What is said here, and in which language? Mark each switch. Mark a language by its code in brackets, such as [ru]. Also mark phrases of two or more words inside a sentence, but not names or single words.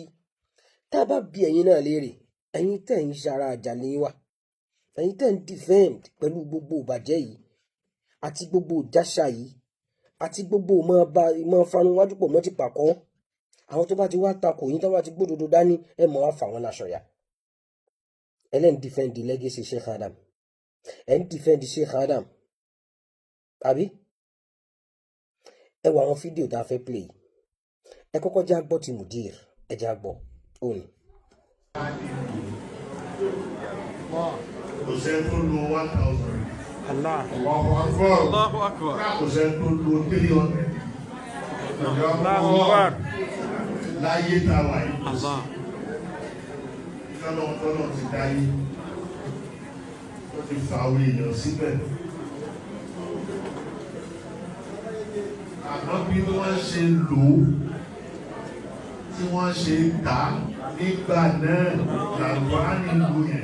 [yo] Tá bá bí ẹ̀yin náà léèrè, ẹ̀yin tẹ́ ń ṣara àjàlé wa, ẹ̀yin tẹ́ ń defend pẹ̀lú gbogbo ìbàjẹ́ yìí àti gbogbo ìjáṣà yìí àti gbogbo ìmọ̀ fanúwájú pọ̀ mọ́ ti pàkọ́. Àwọn tó bá ti wá takò yín, tó bá ti gbódodo dání, ẹ mọ̀ wá fà wọ́n láṣọ ya. [en] Ẹlẹ́n defend the legacy Sheikh Adam. [yo] Ẹ ń defend Sheikh Adam. Àbí? Ẹ wo àwọn fídíò tá a fẹ́ play. Ẹ kọ́kọ́ já gbọ́ ti mudir, ẹ já gbọ́. Oni. Kò sẹ́ni tó lo 1,000. [ar] Allah. الله أكبر. الله أكبر. [yo] Kò sẹ́ni tó lo 300. [ar] الله أكبر. [yo] Láyé táwa yìí. [ar] Allah. [yo] Tọ́lọ̀ ti dáyé. Ó ti fa orí èèyàn síbẹ̀. Àmọ́ bí wọ́n ṣe lò ó, tí wọ́n ṣe tà nígbà náà làwọn á ní ìlú yẹn.